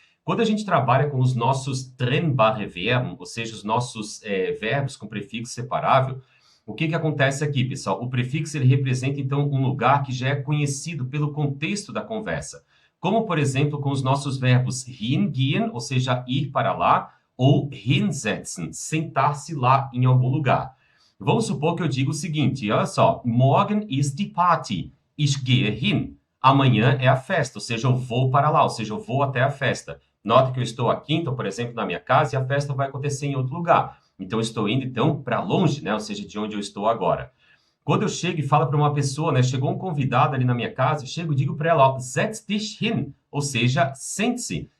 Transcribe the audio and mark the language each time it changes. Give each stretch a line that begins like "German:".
Portuguese: Quando a gente trabalha com os nossos trennbare Verben, ou seja, os nossos verbos com prefixo separável, o que acontece aqui, pessoal? O prefixo ele representa, então, um lugar que já é conhecido pelo contexto da conversa. Como, por exemplo, com os nossos verbos hingehen, ou seja, ir para lá, ou hinsetzen, sentar-se lá em algum lugar. Vamos supor que eu digo o seguinte, olha só,
German: morgen ist die Party, ich gehe hin.
Portuguese: Amanhã é a festa, ou seja, eu vou para lá, ou seja, eu vou até a festa. Nota que eu estou aqui, então, por exemplo, na minha casa, e a festa vai acontecer em outro lugar. Então, eu estou indo, então, para longe, né? Ou seja, de onde eu estou agora. Quando eu chego e falo para uma pessoa, né? Chegou um convidado ali na minha casa, eu chego e digo para ela, ó,
German: setz dich hin,
Portuguese: ou seja, sente-se.